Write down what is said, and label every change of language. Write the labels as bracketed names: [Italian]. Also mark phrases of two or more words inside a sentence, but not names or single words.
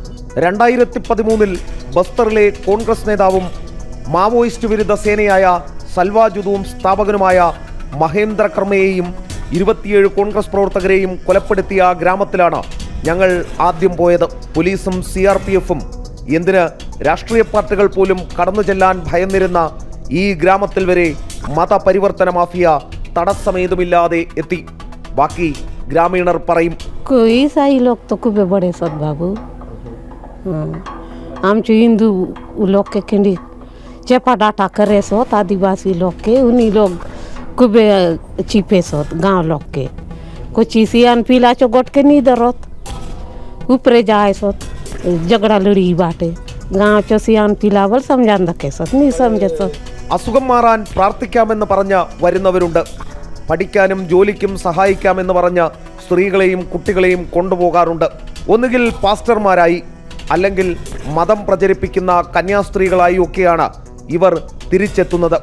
[Malayalam] 2013 ബസ്തറിലെ കോൺഗ്രസ് നേതാവും മാവോയിസ്റ്റ് വിരുദ്ധ സേനയായ സൽവാജുദും സ്ഥാപകനുമായ മഹേന്ദ്ര കർമ്മയെയും 27 കോൺഗ്രസ് പ്രവർത്തകരെയും കൊലപ്പെടുത്തിയ ഗ്രാമത്തിലാണ് ഞങ്ങൾ ആദ്യം പോയത്. പോലീസും CRPFും എന്തിന് രാഷ്ട്രീയ പാർട്ടികൾ പോലും കടന്നു ചെല്ലാൻ ഭയന്നിരുന്ന ഈ ഗ്രാമത്തിൽ വരെ മതപരിവർത്തന മാഫിയ തടസ്സമേതുമില്ലാതെ എത്തി. ബാക്കി ഗ്രാമീണർ പറയും. [Halbi] ईसाई लोग तो खूब बड़े सत बाबू, आमचे हिंदू लोग के खिंडी चेपा डाटा करे सोत, आदिवासी लोग के उन्हीं लोग खूब चिपे सोत, गांव लोग के कुछ सियान पीला चो गोट के नहीं दरोत ऊपरे जाए सोत झगड़ा लड़ी बाटे गांव चो सियान पीलावल समझान रखे सोत नहीं समझे सोत. [Malayalam] അസുഖം മാറാൻ പ്രാർത്ഥിക്കാമെന്ന് പറഞ്ഞ് വരുന്നവരുണ്ട്. പഠിക്കാനും ജോലിക്കും സഹായിക്കാമെന്ന് പറഞ്ഞ് സ്ത്രീകളെയും കുട്ടികളെയും കൊണ്ടുപോകാറുണ്ട്. ഒന്നുകിൽ പാസ്റ്റർമാരായി, അല്ലെങ്കിൽ മതം പ്രചരിപ്പിക്കുന്ന കന്യാസ്ത്രീകളായി ഒക്കെയാണ് ഇവർ തിരിച്ചെത്തുന്നത്.